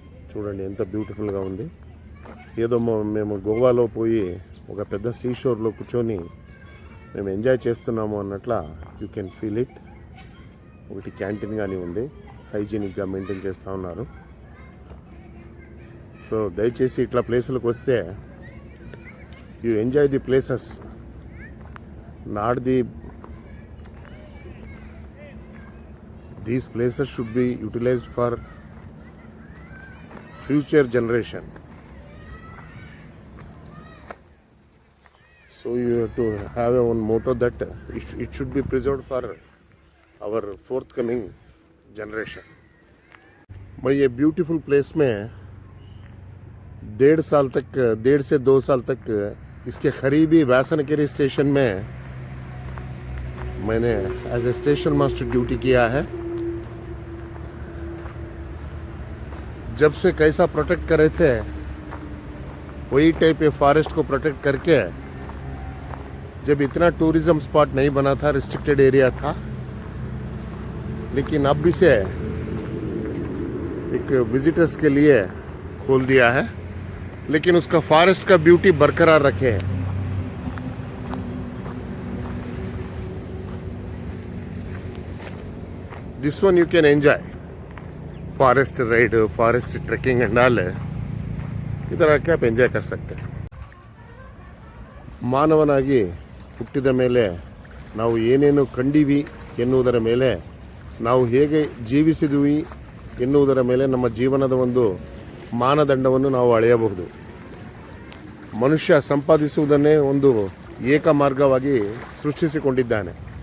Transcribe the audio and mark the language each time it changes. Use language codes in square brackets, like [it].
[te] చూడండి ఎంత బ్యూటిఫుల్గా ఉంది. ఏదో మేము గోవాలో పోయి ఒక పెద్ద సీషోర్లో కూర్చొని మేము ఎంజాయ్ చేస్తున్నాము అన్నట్ల [en] You can feel it. [te] ఒకటి క్యాంటీన్ కానీ ఉంది, హైజీనిక్గా మెయింటైన్ చేస్తూ ఉన్నారు. సో దయచేసి ఇట్లా ప్లేసులకు వస్తే [en] you enjoy the places, not these places should be utilized for future generation. So you have to have one motto that it should be preserved for our forthcoming generation. [hi] मैं ये beautiful place में 1.5 से 2 साल तक इसके करीबी वैसनकेरी station में मैंने [en] as a station master [hi] duty किया है. जब से कैसा प्रोटेक्ट कर रहे थे वही टाइप ये फॉरेस्ट को प्रोटेक्ट करके, जब इतना टूरिज्म स्पॉट नहीं बना था, रिस्ट्रिक्टेड एरिया था, लेकिन अब इसे एक विजिटर्स के लिए खोल दिया है. लेकिन उसका फॉरेस्ट का ब्यूटी बरकरार रखे हैं. [en] This one you can enjoy forest ride, forest trekking and all. [hi] इधर आके आप एंजॉय कर सकते हैं. [kn] ಮಾನವನಾಗಿ ಹುಟ್ಟಿದ ಮೇಲೆ ನಾವು ಏನೇನು ಕಂಡಿವಿ ಎನ್ನುವುದರ ಮೇಲೆ, ನಾವು ಹೇಗೆ ಜೀವಿಸಿದ್ವಿ ಎನ್ನುವುದರ ಮೇಲೆ ನಮ್ಮ ಜೀವನದ ಒಂದು ಮಾನದಂಡವನ್ನು ನಾವು ಅಳೆಯಬಹುದು. ಮನುಷ್ಯ ಸಂಪಾದಿಸುವುದನ್ನೇ ಒಂದು ಏಕ ಮಾರ್ಗವಾಗಿ ಸೃಷ್ಟಿಸಿಕೊಂಡಿದ್ದಾನೆ.